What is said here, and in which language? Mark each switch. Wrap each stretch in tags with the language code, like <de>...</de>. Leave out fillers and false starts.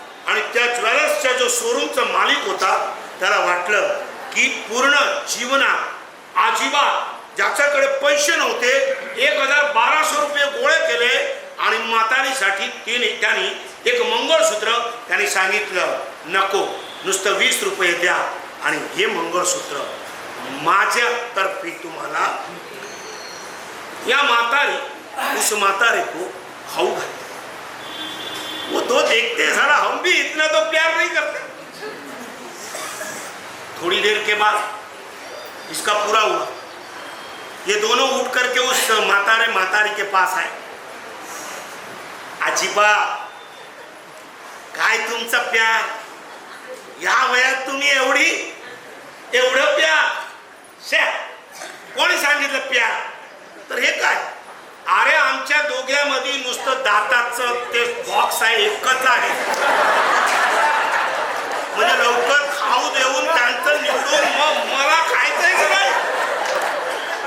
<mr>आणि त्या ज्वेलर्सच्या जो शोरूमचा मालिक होता त्याला वाटलं की पूर्ण जीवनात अजिबात ज्याच्याकडे पैसे नव्हते 1200 रुपये गोळे केले आणि म्हातारीसाठी त्यांनी एक मंगळसूत्र, त्यांनी सांगितलं नको, नुसतं 20 रुपये द्या आणि हे मंगळसूत्र माझ्यातर्फे तुम्हाला।</mr> <hi>या मातारी उस मातारे को</hi> <mr>खाऊ घालते।</mr> <hi>वो तो देखते हैं साला हम भी इतना तो प्यार नहीं करते। थोड़ी देर के बाद इसका पूरा हुआ, ये दोनों उठ करके उस मातारी के पास आए।</hi> <mr>आजीबा काय तुमचा प्यार, या वयात तुम्ही एवढं प्यार, शे कोणी सांगितलं प्यार? तर हे काय, अरे आमच्या दोघ्यामध्ये नुसतं दाताचं ते बॉक्स आहे, एकच आहे, म्हणजे लवकर खाऊ देऊन त्यांचं निवडून मग मला खायचंय का नाही?</mr>